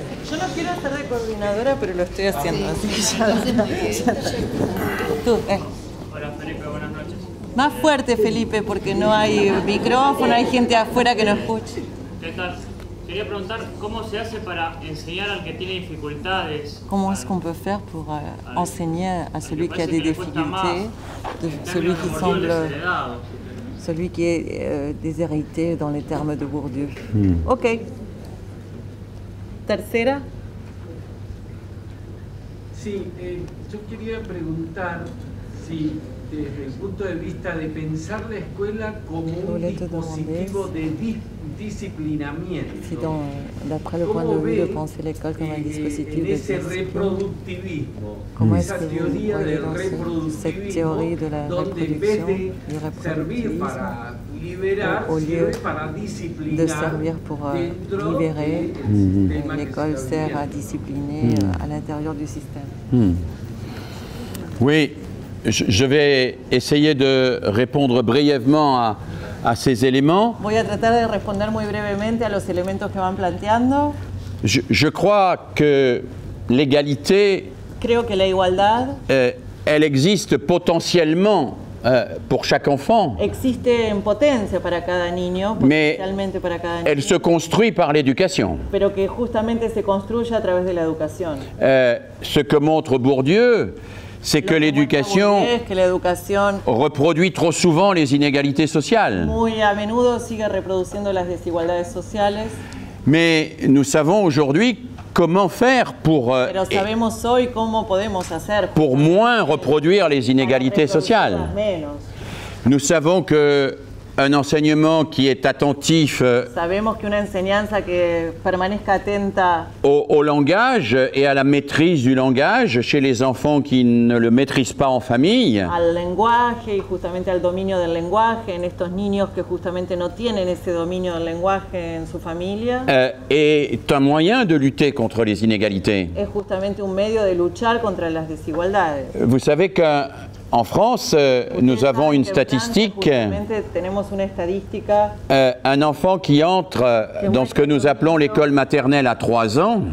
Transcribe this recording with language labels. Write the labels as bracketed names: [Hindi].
[Spanish] Yo no quiero estar de coordinadora, pero lo estoy haciendo, así que ya está. Tú, Hola Felipe, buenas noches. Más fuerte, Felipe, porque no hay micrófono, hay gente afuera que no escuche. ¿Qué tal? Quería preguntar cómo se hace para enseñar al que tiene dificultades. [French] Comment est-ce qu'on peut faire pour enseigner à celui qui a des difficultés, celui qui semble, celui qui est déshérité dans les termes de Bourdieu. [Spanish] Ok. Tercera. Sí, yo quería preguntar si desde el punto de vista de pensar la escuela como un dispositivo de disciplinamiento. [French] Si d'après le point de vue de penser l'école comme un dispositif de discipline, comment est-ce que vous voyez dans cette théorie de la reproduction, du reproductivisme, au lieu de servir pour libérer, l'école sert à discipliner à l'intérieur du système. Oui, je vais essayer de répondre brièvement à ces éléments. [Spanish] Voy a tratar de responder muy brevemente a los elementos que van planteando. [French] Je crois que l'égalité, [Spanish] Creo que la igualdad [French] elle existe potentiellement pour chaque enfant. [Spanish] existe en potencia para cada niño, [French] Mais [Spanish] potencialmente para cada niño, [French] Elle se construit par l'éducation. [Spanish] pero que justamente se construye a través de la educación. [French] Ce que montre Bourdieu, c'est que l'éducation [Spanish] Es que la educación [French] reproduit trop souvent les inégalités sociales. [Spanish] muy a menudo sigue reproduciendo las desigualdades sociales, [French] Mais nous savons aujourd'hui comment faire [Spanish] pero sabemos hoy cómo podemos hacer [French] pour moins reproduire les inégalités sociales. [Spanish] menos. [French] Nous savons qu'un enseignement qui est attentif [Spanish] Sabemos que una enseñanza que permanezca atenta [French] au langage et à la maîtrise du langage chez les enfants qui ne le maîtrisent pas en famille [Spanish] al lenguaje y justamente al dominio del lenguaje en estos niños que justamente no tienen ese dominio del lenguaje en su familia, [French] est un moyen de lutter contre les inégalités. [Spanish] es justamente un medio de luchar contra las desigualdades. [French] Vous savez qu'en France, nous avons une statistique, [Spanish] Justamente tenemos una estadística [French] un enfant qui entre dans ce que nous appelons l'école maternelle à 3 ans,